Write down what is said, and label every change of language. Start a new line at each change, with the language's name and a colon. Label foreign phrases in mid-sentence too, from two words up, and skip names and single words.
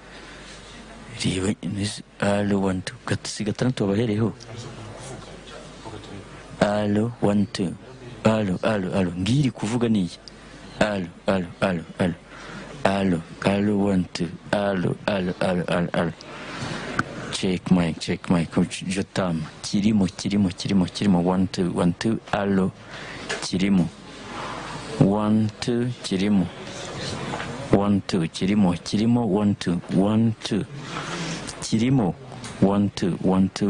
Kinyarwanda: Allo, 1 2, gatandatu babahereho. Allo, 1 2, allo, ngiri kuvuga niyi. Allo, 1 2, allo.
English: Check mic, Jotam.
Kinyarwanda: Kirimo, 1 2, allo. Kirimo. 1 2, kirimo. 1 2, kirimo, 1 2, 1 2. Kirimo, 1 2, 1 2.